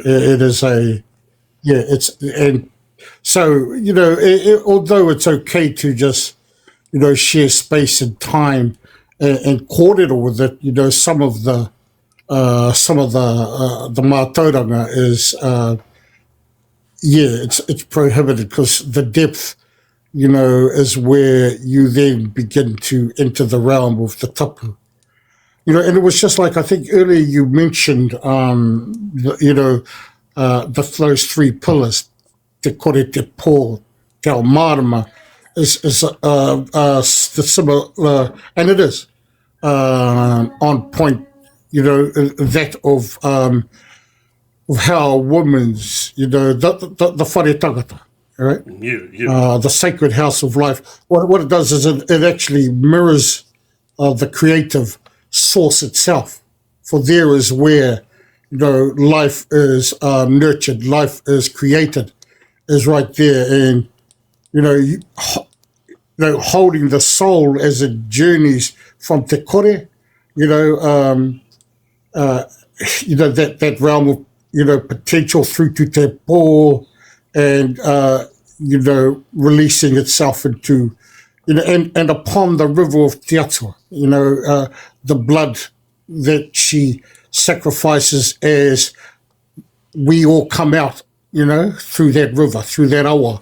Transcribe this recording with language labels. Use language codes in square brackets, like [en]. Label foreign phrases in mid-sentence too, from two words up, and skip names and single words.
[en] It is a, and so, although it's okay to just, share space and time and kōrero with it, some of the mātauranga is, it's prohibited because the depth, is where you then begin to enter the realm of the tapu. And it was just like, I think earlier you mentioned, those three pillars, [mi] te kore, te pō, te ao marama, [en] is the similar, and it is on point, that of how a woman's, the [mi] whare tangata, [en] right? Yeah. The sacred house of life. What it does is it actually mirrors the creative source itself. For there is where, life is nurtured, life is created, is right there. And, holding the soul as it journeys from [mi] te kore, [en] that realm of, potential through to [mi] te pō [en] and, releasing itself into, and upon the river of [mi] Te Atua, [en] the blood that she sacrifices as we all come out, through that river, through that awa.